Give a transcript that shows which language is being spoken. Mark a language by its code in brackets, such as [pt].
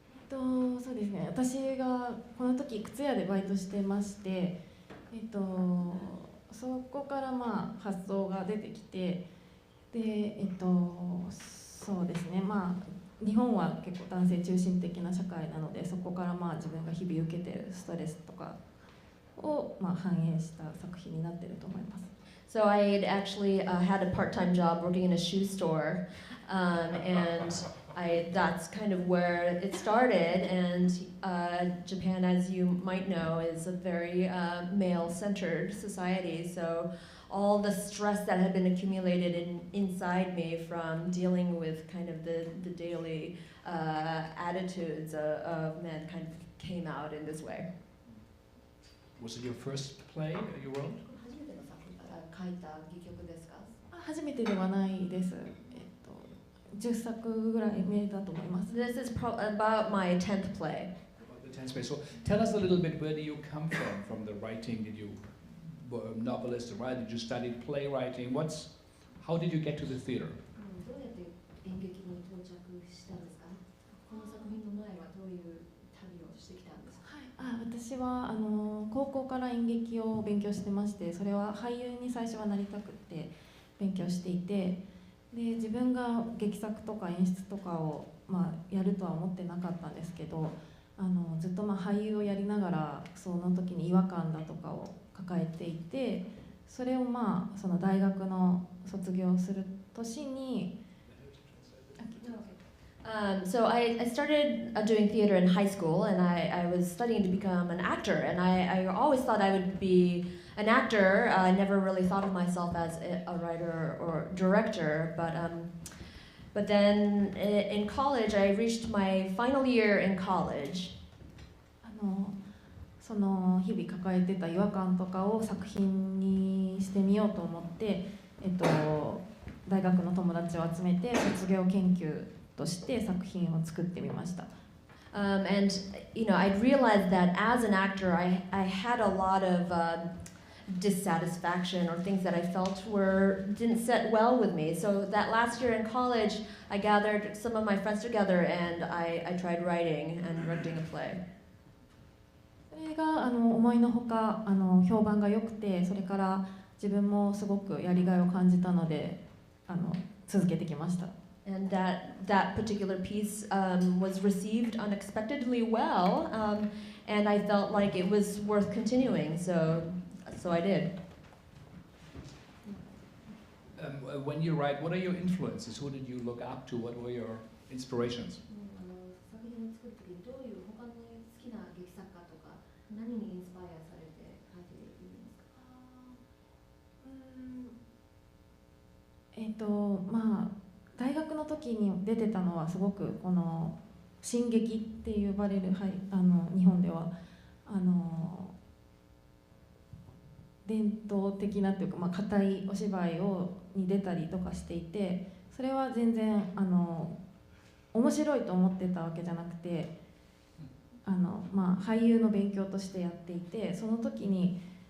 [ja] そうですね、私がこの時靴屋でバイトしてまして、そこから発想が出てきて、で、そうですね、日本は結構男性中心的な社会なので、そこから自分が日々受けているストレスとかを反映した作品になっていると思います。 [en] So I had actually had a part-time job working in a shoe store, and that's kind of where it started. And Japan, as you might know, is a very male-centered society. So all the stress that had been accumulated inside me from dealing with kind of the daily attitudes of men kind of came out in this way. Was it your first play you wrote? [ja] 書いた戯曲ですか？初めてではないです。 10作ぐらい目だと思います。 [en] This is about my 10th play. About the 10th play. So tell us a little bit, where do you come from the writing? Did you were a novelist, right? Did you study playwriting? How did you get to the theater? [ja] どうやって演劇に到着したんですか？この作品の前はどういう旅をしてきたんですか？私は高校から演劇を勉強してまして、それは俳優に最初はなりたくって勉強していて、で自分が劇作とか演出とかをやるとは思ってなかったんですけど、ずっと俳優をやりながらその時に違和感だとかを抱えていて、それをその大学の卒業する年に。 [en] So I started doing theater in high school, and I was studying to become an actor, and I always thought I would be an actor. I never really thought of myself as a writer or director, but then in college, I reached my final year in college. [ja] その日々抱えてた違和感とかを作品にしてみようと思って、大学の友達を集めて卒業研究として作品を作ってみました。 [en] And I realized that as an actor, I had a lot of dissatisfaction or things that I felt didn't set well with me. So that last year in college, I gathered some of my friends together and I tried writing and directing a play. [ja] それが思いのほか評判が良くて、それから自分もすごくやりがいを感じたので続けてきました。 [en] And that particular piece was received unexpectedly well, and I felt like it was worth continuing, so I did. When you write, what are your influences? Who did you look up to? What were your inspirations? [ja] 作品を作る時どういう他の好きな劇作家とか何にインスパイアされて書いているんですか？大学の時に出てたのはすごくこの新劇って呼ばれる、日本では伝統的なというか硬いお芝居に出たりとかしていて、それは全然面白いと思ってたわけじゃなくて俳優の勉強としてやっていて、その時に